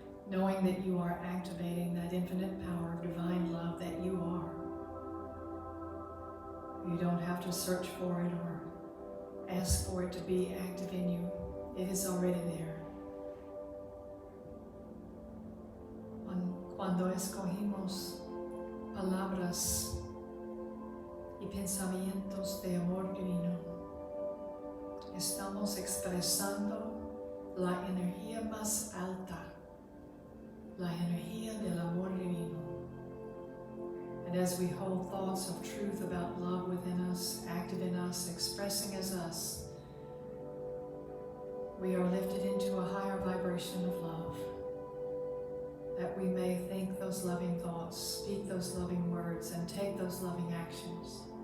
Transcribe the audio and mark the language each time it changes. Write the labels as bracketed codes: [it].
[en] Knowing that you are activating that infinite power of divine love that you are. You don't have to search for it or ask for it to be active in you. It is already there. [es] Cuando escogimos palabras y pensamientos de amor divino, estamos expresando la energía más alta, la energía del amor divino. [en] And as we hold thoughts of truth about love within us, active in us, expressing as us, we are lifted into a higher vibration of love, that we may think those loving thoughts, speak those loving words, and take those loving actions.